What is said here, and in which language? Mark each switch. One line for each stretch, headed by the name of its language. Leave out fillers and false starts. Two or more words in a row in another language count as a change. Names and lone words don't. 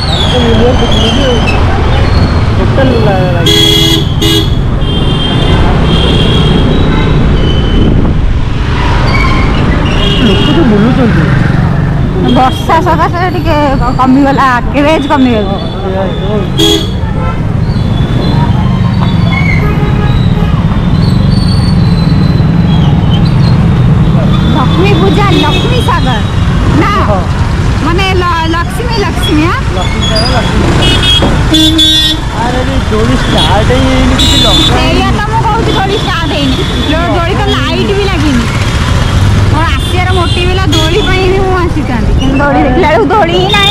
Odia: ଟୋଟାଲ ଲାଗି ଲୋକ ତ ବୁଲୁଛନ୍ତି ବର୍ଷା ସକାଶେ ଟିକେ କମିଗଲା କ୍ରେଜ୍ କମିଗଲା ଲକ୍ଷ୍ମୀ ପୂଜା ଲକ୍ଷ୍ମୀ ସାଗର ନା ମାନେ ଲକ୍ଷ୍ମୀ ଲକ୍ଷ୍ମୀ ହଁ ଆରେ ଦୋଳି ଷ୍ଟାର୍ଟ ହେଇନି କିଛି ଲଙ୍କା ସେଇଆ ତ ମୁଁ କହୁଛି ଦୋଳି ଷ୍ଟାର୍ଟ ହେଇନି ଦୋଳି ତ ଲାଇଟ୍ ବି ଲାଗିନି ମୋର ଆସିବାର ମୋଟିଭ ହେଲା ଦୋଳି ପାଇଁ ବି ମୁଁ ଆସିଥାନ୍ତି କିନ୍ତୁ ଦୋଳି ଦେଖିଲା ବେଳକୁ ଦୋଳି ହିଁ ନାହିଁ